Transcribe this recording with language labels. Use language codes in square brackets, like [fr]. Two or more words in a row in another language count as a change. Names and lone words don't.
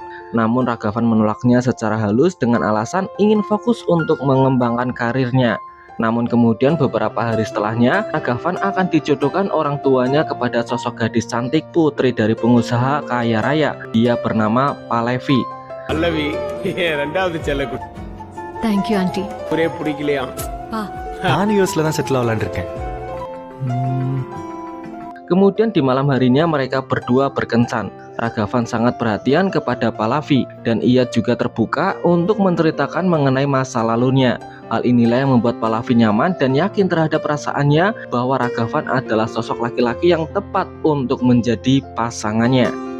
[id] Namun Ragavan menolaknya secara halus dengan alasan ingin fokus untuk mengembangkan karirnya. Namun kemudian beberapa hari setelahnya, Ragavan akan dijodohkan orang tuanya kepada sosok gadis cantik putri dari pengusaha kaya raya. Dia bernama Palevi. [ta] பல்லவி ரெண்டாவது செல்லக்குட்டி [en] Thank you, auntie. [ta] ஒரே பிடிக்கலையா நான் யூஎஸ்ல தான் செட்டில் ஆகலான்னு இருக்கேன். [id] Kemudian di malam harinya mereka berdua berkencan. Ragavan sangat perhatian kepada Palevi dan ia juga terbuka untuk menceritakan mengenai masa lalunya. Hal inilah yang membuat Palevi nyaman dan yakin terhadap perasaannya bahwa Ragavan adalah sosok laki-laki yang tepat untuk menjadi pasangannya.